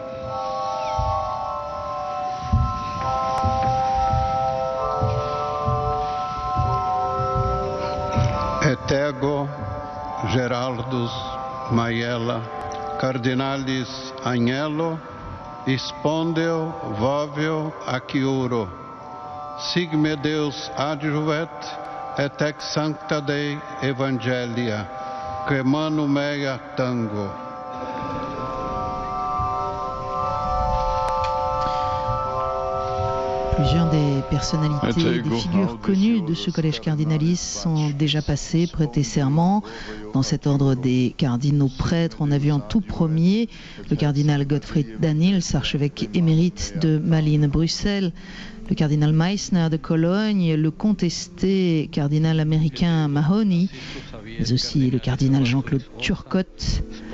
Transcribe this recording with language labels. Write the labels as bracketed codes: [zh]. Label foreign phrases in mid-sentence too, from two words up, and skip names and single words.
[la] Et ego Geraldus Maiella Cardinalis Agnello Spondeo Voveo ac Juro, sic me Deus adjuvet, et ex sancta Dei Evangelia, quae manu mea tango. [fr] Plusieurs des personnalités, des figures connues de ce collège cardinalis sont déjà passées, prêté serment. Dans cet ordre des cardinaux prêtres, on a vu en tout premier le cardinal Gottfried Daniels, archevêque émérite de Malines-Bruxelles, le cardinal Meissner de Cologne, le contesté cardinal américain Mahony, mais aussi le cardinal Jean-Claude Turcotte